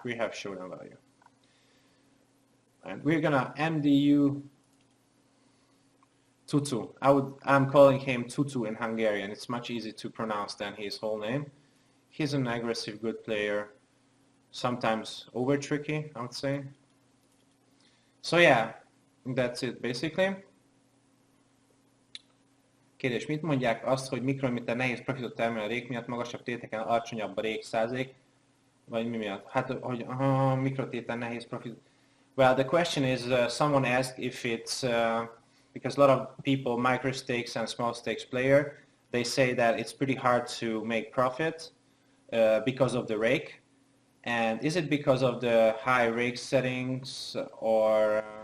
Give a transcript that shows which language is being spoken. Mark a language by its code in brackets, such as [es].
[en] We have showdown value, and we're gonna MDU Tutu. I'm calling him Tutu in Hungarian. It's much easier to pronounce than his whole name. He's an aggressive, good player. Sometimes over tricky, I would say. So yeah, that's it basically. [hu] Kérdés, mit mondják azt, hogy mikrométer nehéz profitot termel a rék miatt, magasabb téteken alacsonyabb a rék százalék, vagy mi miatt? Hát, hogy mikrotéten nehéz profit. [en] Well, the question is, someone asked if it's, because a lot of people, micro stakes and small stakes player, they say that it's pretty hard to make profit because of the rake. And is it because of the high rake settings or...